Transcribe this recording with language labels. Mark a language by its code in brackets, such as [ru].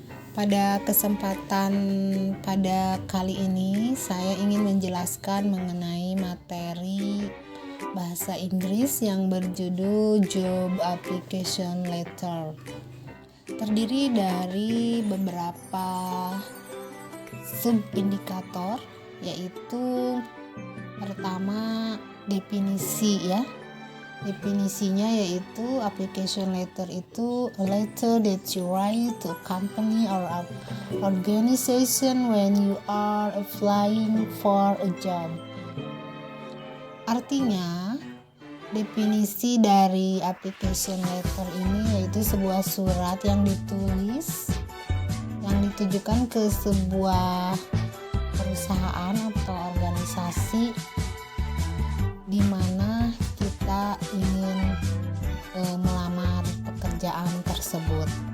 [id] Pada kesempatan pada kali ini saya ingin menjelaskan mengenai materi bahasa Inggris yang berjudul Job Application Letter. Terdiri dari beberapa sub-indikator, yaitu pertama definisi ya. Definisinya yaitu [en] application letter itu a letter that you write to a company or organization when you are applying for a job. [id] Artinya, definisi dari application letter ini yaitu sebuah surat yang ditulis yang ditujukan ke sebuah perusahaan atau organisasi di mana kita ingin melamar pekerjaan tersebut.